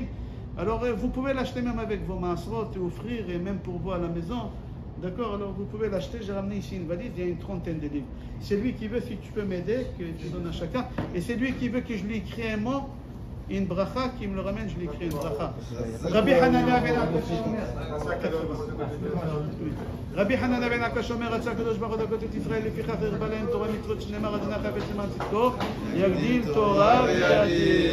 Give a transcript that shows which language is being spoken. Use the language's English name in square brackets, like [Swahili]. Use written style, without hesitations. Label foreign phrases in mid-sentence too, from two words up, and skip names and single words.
[French] Alors vous pouvez l'acheter même avec vos Maaserot et offrir et même pour vous à la maison. D'accord? Alors vous pouvez l'acheter. J'ai ramené ici une valise, il y a une 30aine de livres. C'est lui qui veut, si tu peux m'aider, que tu donnes à chacun. Et c'est lui qui veut que je lui écris un mot. Une bracha qui me le ramène, je lui écris une bracha. [Hebrew] Rabbi Hanana ben Akash אומר, רצה הקדוש ברוך הוא דקות את ישראל, לפיכך הרבה להם תורה מצוות שנאמר, אדוני חפץ למען צדקו, יגדיל תורה ויאדיר.